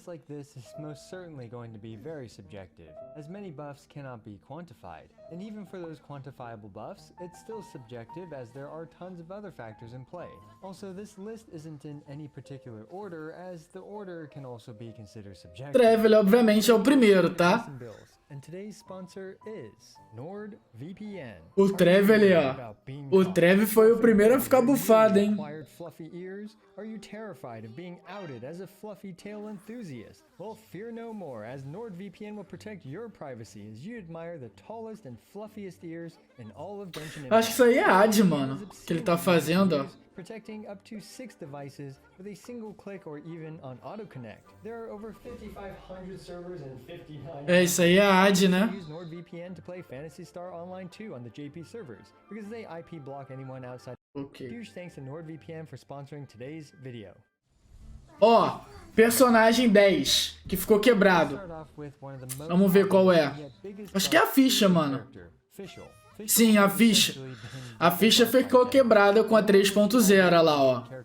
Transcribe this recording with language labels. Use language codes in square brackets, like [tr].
[en] Like this is most certainly going to be very subjective, as many buffs cannot be quantified. And even for those quantifiable buffs, it's still subjective as there are tons of other factors in play. Also, this list isn't in any particular order, as the order can also be considered subjective. [pt] Travel, obviamente, é o primeiro, tá? [en] And today's sponsor is NordVPN. [pt] O Trev ali, ó. O Trev foi o primeiro a ficar bufado, hein? [en] Fluffy ears? Are you terrified of being outed as a fluffy tail enthusiast? Well, fear no more, as NordVPN will protect your privacy as you admire the tallest and fluffiest ears in all of Genshin Impact. [pt] Acho que isso aí é AD, mano, que ele tá fazendo, ó. [en] Protecting up to 6 devices with a single click or even on auto connect. There are over 5,500 servers and 59. [pt] É, isso aí é AD, né? [en] Use NordVPN to play Phantasy Star Online 2 on the JP servers because they IP block anyone outside. Okay. Huge thanks to NordVPN for sponsoring today's video. [pt] Ó, personagem 10, que ficou quebrado. Vamos ver qual é. Acho que é a ficha, mano. Sim, a ficha. A ficha ficou quebrada com a 3.0 lá, ó.